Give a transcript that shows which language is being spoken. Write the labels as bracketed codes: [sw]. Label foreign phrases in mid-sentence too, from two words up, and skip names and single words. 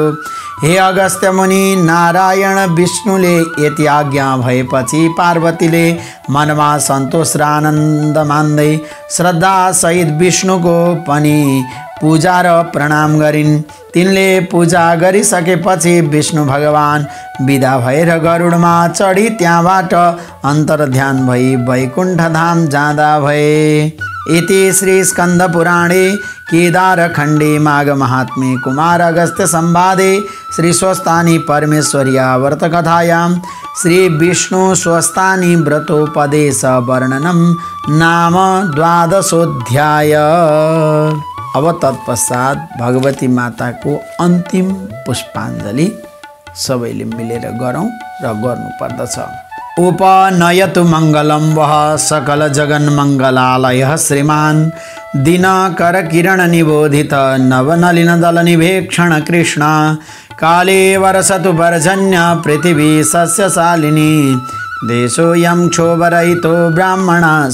[ne] हे अगस्त्य मुनि, नारायण विष्णुले यति आज्ञा भएपछि पार्वतीले मनमा सन्तोष र आनन्द मान्दै श्रद्धासहित विष्णुको पनि पूजा र प्रणाम गरिन्। तिनले पूजा गरिसकेपछि विष्णु भगवान विदा भएर गरुडमा चढी त्यहाँबाट अन्तर्ध्यान भई वैकुण्ठ धाम जाँदा भए। [sa] इति श्री स्कन्द पुराणे केदारखण्डे माघ महात्म्ये कुमार अगस्त्य संवादे श्री स्वस्थानी परमेश्वर्या व्रतकथायां श्री विष्णु स्वस्थानी व्रतोपदेश वर्णनम नाम 12 [ne] अब तत्पश्चात भगवती माताको अन्तिम पुष्पाञ्जलि सबैले मिलेर गरौँ र गर्नुपर्दछ। [sa] उपनयतु मङ्गलं वः सकल जगन्मङ्गलालयः श्रीमान् दिनकर किरण निबोधित नवनलिन दल निवेक्षण कृष्ण काले वर्षतु पर्जन्य पृथिवी सस्यशालिनी देशोऽयं क्षोभरहितो ब्राह्मणाः